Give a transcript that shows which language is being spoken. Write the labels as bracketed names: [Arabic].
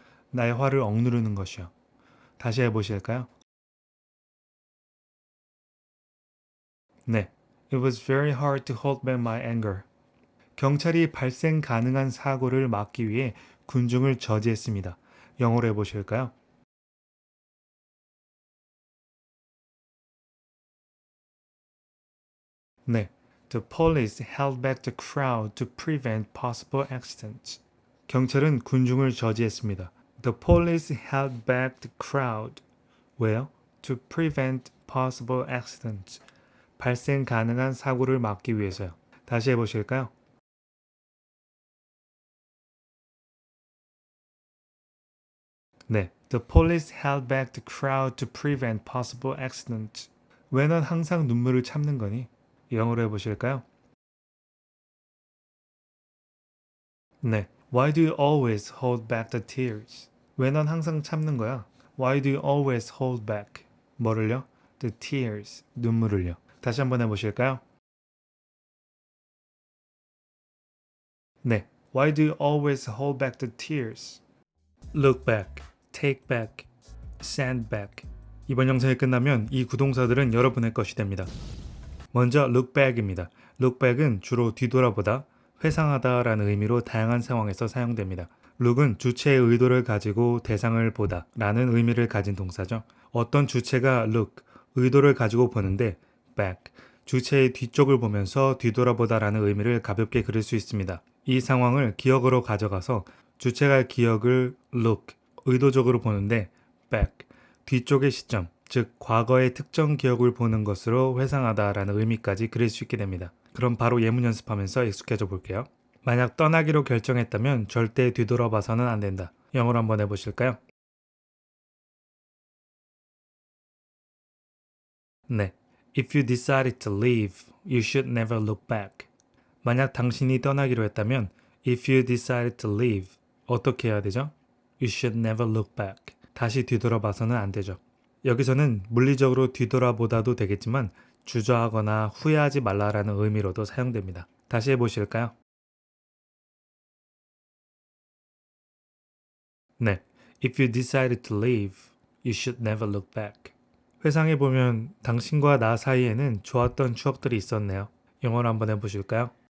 [Korean] 나의 화를 억누르는 것이요. 다시 해보실까요? [English] 네, It was very hard to hold back my anger. [Korean] 경찰이 발생 가능한 사고를 막기 위해 군중을 저지했습니다. 영어로 해보실까요? [English] 네, The police held back the crowd to prevent possible accidents. [Korean] 경찰은 군중을 저지했습니다. [English] The police held back the crowd. [Korean] 왜요? [English] To prevent possible accidents. [Korean] 발생 가능한 사고를 막기 위해서요. 다시 해보실까요? 네. [English] The police held back the crowd to prevent possible accidents. [Korean] 왜 넌 항상 눈물을 참는 거니? 영어로 해보실까요? 네. [English] Why do you always hold back the tears? [Korean] 왜 넌 항상 참는 거야? [English] Why do you always hold back? [Korean] 뭐를요? [English] The tears. [Korean] 눈물을요. 다시 한번 해보실까요? 네. [English] Why do you always hold back the tears? Look back, take back, send back. [Korean] 이번 영상이 끝나면 이 구동사들은 여러분의 것이 됩니다. 먼저 look back입니다. look back은 주로 뒤돌아보다, 회상하다라는 의미로 다양한 상황에서 사용됩니다. look은 주체의 의도를 가지고 대상을 보다 라는 의미를 가진 동사죠. 어떤 주체가 look, 의도를 가지고 보는데 back, 주체의 뒤쪽을 보면서 뒤돌아보다 라는 의미를 가볍게 그릴 수 있습니다. 이 상황을 기억으로 가져가서 주체가 기억을 look, 의도적으로 보는데 back, 뒤쪽의 시점, 즉 과거의 특정 기억을 보는 것으로 회상하다 라는 의미까지 그릴 수 있게 됩니다. 그럼 바로 예문 연습하면서 익숙해져 볼게요. 만약 떠나기로 결정했다면 절대 뒤돌아봐서는 안 된다. 영어로 한번 해보실까요? 네. [English] If you decided to leave, you should never look back. [Korean] 만약 당신이 떠나기로 했다면 [English] If you decided to leave, [Korean] 어떻게 해야 되죠? [English] You should never look back. [Korean] 다시 뒤돌아봐서는 안 되죠. 여기서는 물리적으로 뒤돌아보다도 되겠지만 주저하거나 후회하지 말라라는 의미로도 사용됩니다. 다시 해보실까요? 네. [English] If you decided to leave, you should never look back. [Korean] 회상해보면 당신과 나 사이에는 좋았던 추억들이 있었네요. 영어로 한번 해보실까요?